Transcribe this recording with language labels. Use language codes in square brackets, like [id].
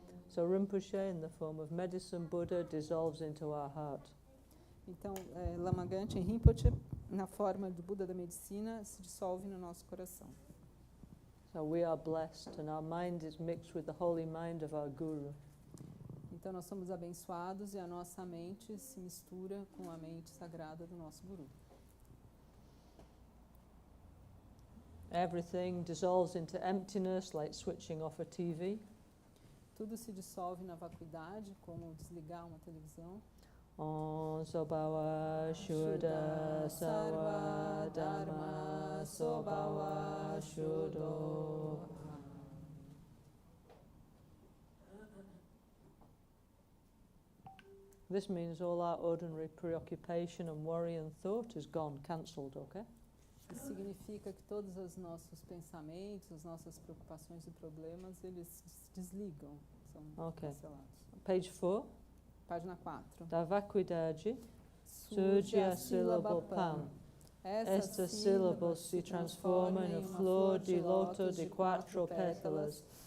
[en] So Rinpoche, in the form of medicine Buddha, dissolves into our heart. [pt] Então, Lama Gangchen Rinpoche, na forma do Buda da Medicina, se dissolve no nosso coração. [en] So we are blessed, and our mind is mixed with the holy mind of our Guru. [pt] Então, nós somos abençoados e a nossa mente se mistura com a mente sagrada do nosso Guru. [en] Everything dissolves into emptiness, like switching off a TV. [pt] Tudo se dissolve na vacuidade, como desligar uma televisão. [sa] Om Sobawa Shuddha Sawa Dharma Sobawa Shuddho. [en] This means all our ordinary preoccupation and worry and thought is gone, cancelled, okay? [pt] Isso significa que todos os nossos pensamentos, as nossas preocupações e problemas, eles se desligam, são cancelados. [en] Page 4. [pt] Página 4. Da vacuidade surge a sílaba PAM. Esta sílaba se transforma em flor de loto de 4 pétalas.